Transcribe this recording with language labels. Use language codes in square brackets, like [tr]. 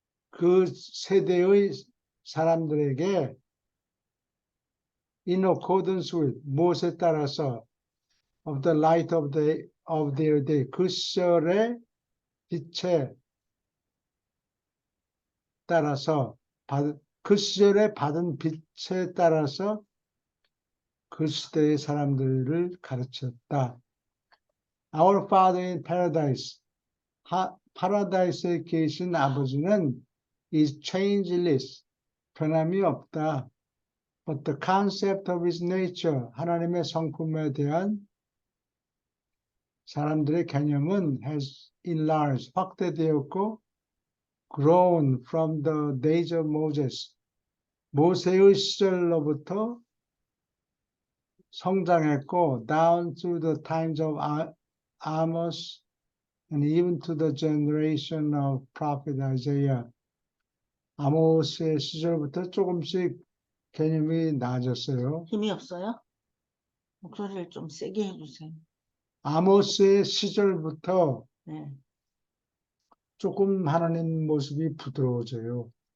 [ko] 그 세대의 사람들에게 [en] in accordance with [ko] 무엇에 따라서 [en] of the light of their day [ko] 그 시절의 빛에 따라서 그 시절에 받은 빛에 따라서 그 시대의 사람들을 가르쳤다. [en] Our Father in Paradise, [ko] 파라다이스에 계신 아버지는 [en] is changeless, [ko] 변함이 없다. [en] But the concept of his nature, [ko] 하나님의 성품에 대한 사람들의 개념은 [en] has enlarged, [ko] 확대되었고 [en] grown from the days of Moses. [ko] 모세의 시절로부터 성장했고, [en] down through the times of Amos, and even to the generation of prophet Isaiah. [ko] 아모스의 시절부터 조금씩 개념이 나아졌어요. 힘이 없어요? 목소리를 좀 세게 해주세요. 아모스의 시절부터 네. 조금 하나님 모습이 부드러워져요.